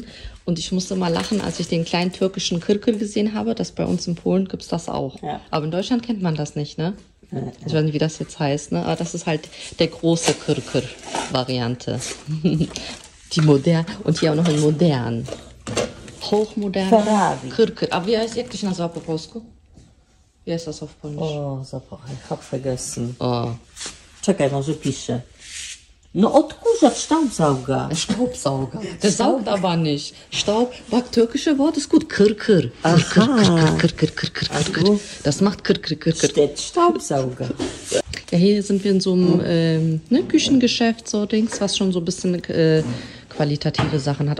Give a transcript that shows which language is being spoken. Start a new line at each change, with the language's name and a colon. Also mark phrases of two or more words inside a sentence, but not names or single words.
German: Und ich musste mal lachen, als ich den kleinen türkischen Kırkır gesehen habe, dass bei uns in Polen gibt es das auch. Ja. Aber in Deutschland kennt man das nicht, ne? Ich weiß nicht, wie das jetzt heißt, ne? Aber das ist halt der große Kırkır-Variante. Die modern und hier auch noch in modern. Hochmodern. Ferrari. Kırkır. Aber wie heißt wirklich
Polish: na po polsku?
German: Wie heißt das auf Polnisch? Oh, zapach, ich hab vergessen. Oh.
Polish: Czekaj, może piszę. No odkurzacz,
German: Staubsauger. Staubsauger. Der saugt aber nicht. Staub, das türkische Wort ist gut. Kırkır. Kır. Das macht Kır. Steht Staubsauger. Ja, hier sind wir in so einem Küchengeschäft, so Dings, was schon so ein bisschen qualitative Sachen hat.